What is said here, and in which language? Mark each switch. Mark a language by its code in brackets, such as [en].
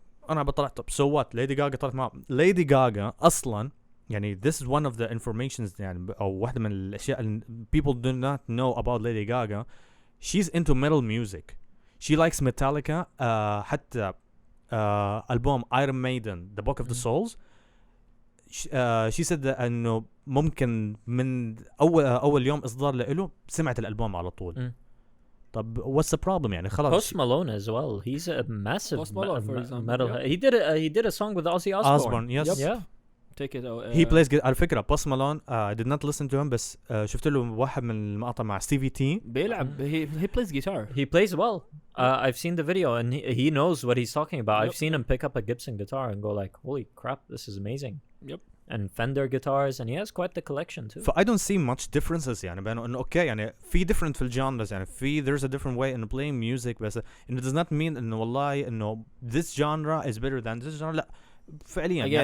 [ar] أنا بطلعت طب [en] so what [ar] ليدي غاغا طلعت مع ليدي غاغا أصلاً يعني [en] this is one of the informations [ar] يعني أو واحدة من الأشياء [en] people do not know about Lady Gaga. She's into metal music. She likes Metallica. [ar] حتى ألبوم Iron Maiden The Book of the Souls. [en] She said that [ar] إنه ممكن من أول يوم إصدار له سمعت الألبوم على طول. طب [en] what's the problem [ar] يعني خلاص. [en] Post Malone as well. He's a massive Post Malone, for example, metal. Yeah. He did a song with Ozzy Osbourne. Yes. Yep. Yeah. Take it out. He plays [ar] على فكرة Post Malone [en] I did not listen to him [ar] بس شفت له واحد من المقاطع مع ستيفي تي بيلعب [en] he plays guitar. He plays well. I've seen the video and he knows what he's talking about. I've seen him pick up a Gibson guitar and go like, holy crap, this is amazing. Yep. And Fender guitars, and he has quite the collection too. So I don't see much differences [ar] يعني بينه إنه أوكي يعني في [en] different [ar] في الجانرز يعني في [en] there's a different way in playing music بس it does not mean [ar] إنه والله إنه [en] this genre is better than this genre [ar] لا فعليا.